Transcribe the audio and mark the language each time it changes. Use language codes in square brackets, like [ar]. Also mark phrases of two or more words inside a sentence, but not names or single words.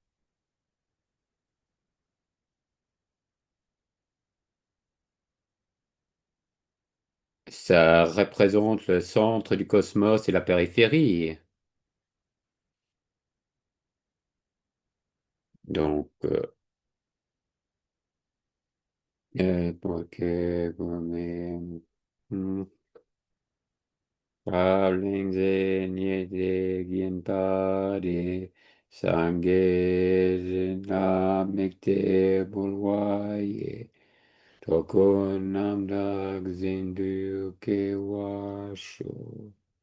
[fr] Ça représente le centre du cosmos et la périphérie. Donc, ok, hmm, Pablengze, Nyede, Gyentade, Sangye, Namekte, Bulwaye, Toko Namdak, Zindu, Kewasho.